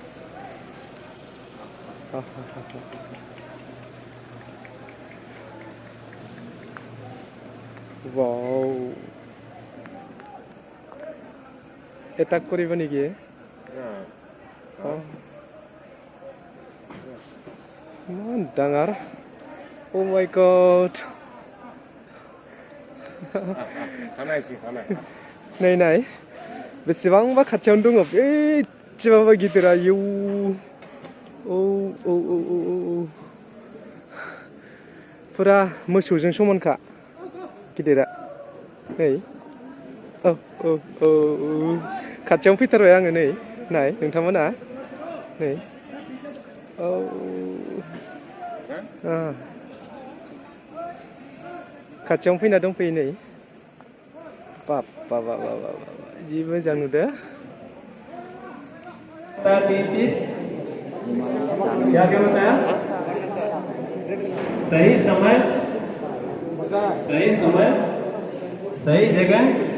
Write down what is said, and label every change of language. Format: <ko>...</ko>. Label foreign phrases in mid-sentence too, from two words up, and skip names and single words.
<as>वाव এটাক কৰিব নেকি? ইমান ডাঙৰ,</as> <en>oh my God.</en> <brx>नै नाय बेसेबांबा खाथियावनो दङ, बेसेबांबा गिदिर, आयौ औ औ औ औ औ फुरा मोसौजों समानखा गिदिरा। नै औ औ औ खाथियावनो फैथारबाय आङो, नै नाय नोंथांमोना नै औ खाथियावनो फैना दंफैयो नै, बाब बाबा बाबा जि मोजां नुदो।</brx> <hi>क्या क्या बताया? सही समय, सही समय, सही जगह।</hi>